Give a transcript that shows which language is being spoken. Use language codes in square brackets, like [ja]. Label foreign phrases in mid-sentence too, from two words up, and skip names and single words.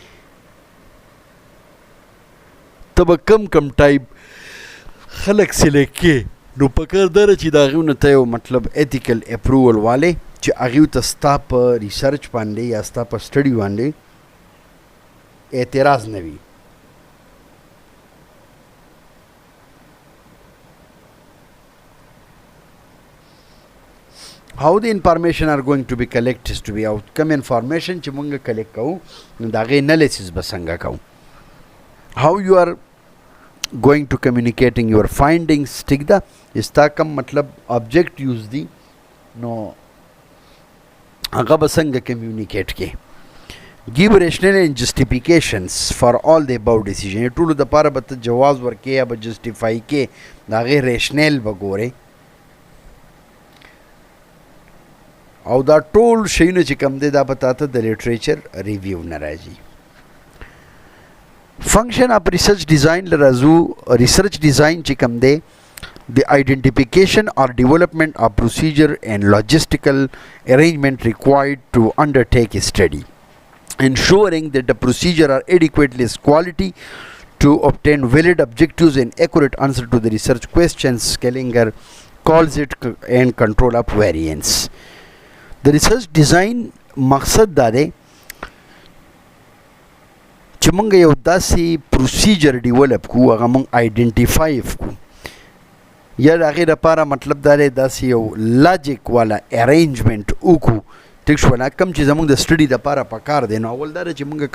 [ps] ته به کم ټایپ خلک سلیکټ کې نو پکار دا ده چې د هغې نه ته یو مطلب ایتیکل اپروول والی چې هغې ته ستا په ریسرچ باندې یا ستا په سټډي باندې اعتراض نه وي [en] how the information are going to be collected is to be outcome information [ps] چې مونږ کلیکټ کوو نو د هغې انالیسس به څنګه کوو [en] how you are going to communicating your findings [ps] ټیک ده ستا کم مطلب objectives دي نو هغه به څنګه کمیونیکیټ کې [en] give rationale and justifications for all the above decision [ps] ټولو دپاره به ته جواز ورکې یا به جسټیفای کې د هغې ریشنل به ګورې او دا ټول شیونه چې کوم دی دا به تاته د لیټریچر ریویو نه راځي [en] function of [ps] ریسرچ ډیزاین لرازو ریسرچ ډیزاین چې کوم دی [en] the identification or development of procedure and logistical arrangement required to undertake a study ensuring that the procedure are adequately quality to obtain valid objectives and accurate answer to the research questions Kellinger calls it and control of variance [ps] د ریسرچ ډیزاین مقصد دا دی چې مونږ یو داسې پروسیجر ډیولپ کړو هغه مونږ آیډنټیفای کړو یا د هغې دپاره مطلب دا دی داسې یو لاجیک والا ارینجمنټ وکړو ټیک شو نه کم چې زموږ د سټډي دپاره پکار دی نو اول دا دی چې مونږ